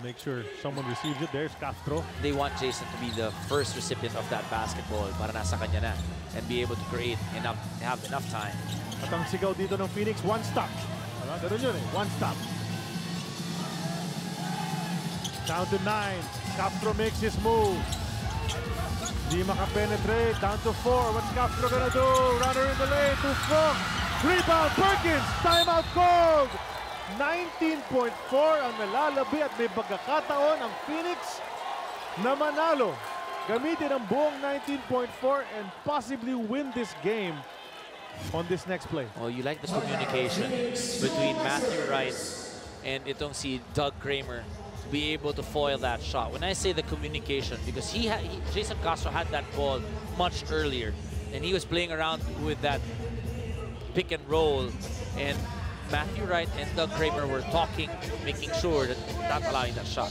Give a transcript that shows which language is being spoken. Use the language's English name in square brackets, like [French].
[English] Make sure someone receives it. There's Castro. They want Jason to be the first recipient of that basketball [Filipino] para nasa kanya na [English] and be able to create enough, have enough time. [Filipino] At ang sigaw dito ng Phoenix, [English] one stop. [Filipino] Ganun yun eh, [English] one stop. Down to 9. Castro makes his move. [Filipino] Di makapenetrate. [English] Down to 4. What's Castro gonna do? Runner in the lane. Too strong. Rebound. Perkins. Timeout called. [Filipino] 19.4 ang nalalabi at may pagkakataon ang Phoenix na manalo. Gamitin ang buong [English] 19.4 and possibly win this game on this next play. Oh, you like the communication between Matthew Wright and [Filipino] itong si [English] Doug Kramer. to be able to foil that shot. When I say the communication, because Jason Castro had that ball much earlier, and he was playing around with that pick and roll, and Matthew Wright and Doug Kramer were talking, making sure that not allowing that shot.